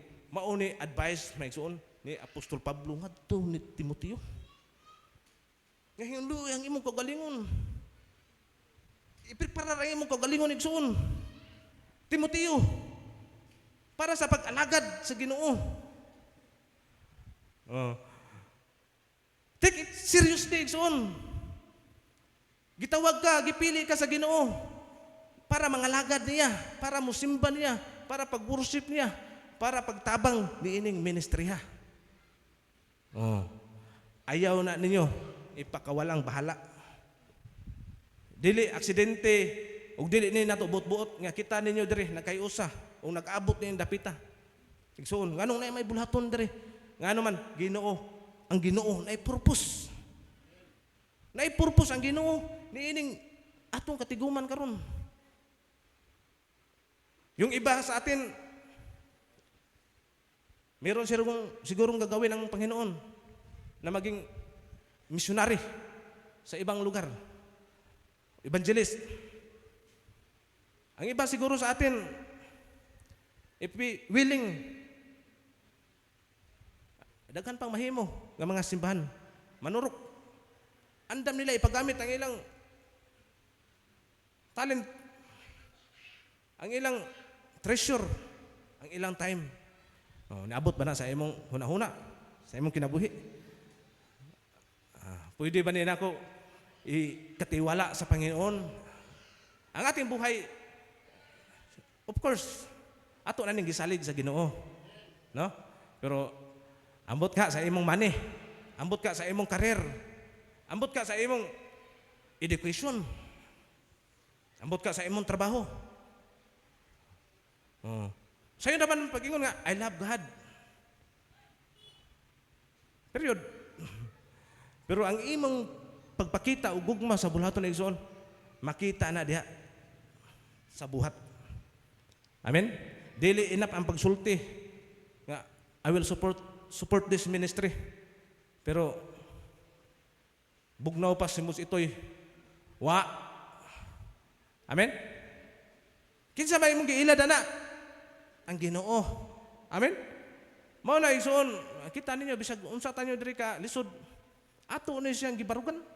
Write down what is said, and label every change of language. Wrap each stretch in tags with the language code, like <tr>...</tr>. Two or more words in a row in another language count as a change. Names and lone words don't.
<ceb>Mao ni advice maigsuon ni Apostol Pablo ngadto ni Timoteo. Nga hinlo ang imong kagalingon. Iprepara ra imong kagalingon igsuon. Timoteo para sa pag-alagad sa Ginoo.</ceb> <en>Take it seriously igsuon.</en> <ceb>Gitawag ka, gipili ka sa Ginoo para mangalagad niya, para musimba niya, para pag-worship niya, para pagtabang niining ministriya. Ayaw na ninyo ipakawalang bahala. Dili aksidente ug dili ni nato buot-buot nga kita ninyo diri nagkayusa o nag-abot ninyong dapita. Igsoon, nganong na may bulhaton diri? Ngano man Ginoo, ang Ginoo nay purpose. Nay purpose ang Ginoo niining atong katiguman karon.</ceb> <tl>Yung iba sa atin meron sigurong gagawin ang Panginoon na maging missionary sa ibang lugar. Evangelist. Ang iba siguro sa atin,</tl> <en>if we willing,</en> <ceb>daghan pang mahimo ng mga simbahan, manurok. Andam nila ipagamit ang ilang talent, ang ilang treasure, ang ilang time. Naabot ba na sa imong hunahuna, sa imong kinabuhi?</ceb> <tl>Pwede ba nila ako ikatiwala sa Panginoon? Ang ating buhay,</tl> <en>of course,</en> <ceb>ato na ning gisalig sa Ginoo. No? Pero ambot ka sa imong money, ambot ka sa imong career, ambot ka sa imong education, ambot ka sa imong trabaho. Sa'yo naman pag-ingon nga,</ceb> <en>I love God. Period.</en> <ceb>Pero ang imong pagpakita o gugma sa bulhaton na igsoon, makita na diha sa buhat. Amen? Dili enough ang pagsulti nga</ceb> <en>I will support this ministry.</en> <ceb>Pero bugnaw pa si mus itoy wa. Amen? Kinsa may imong giilad ana? Ang Ginoo. Amen? Mao na igsoon, kita ninyo bisag unsa tanyo diri ka lisod, ato ni siyang gibarugan.</ceb>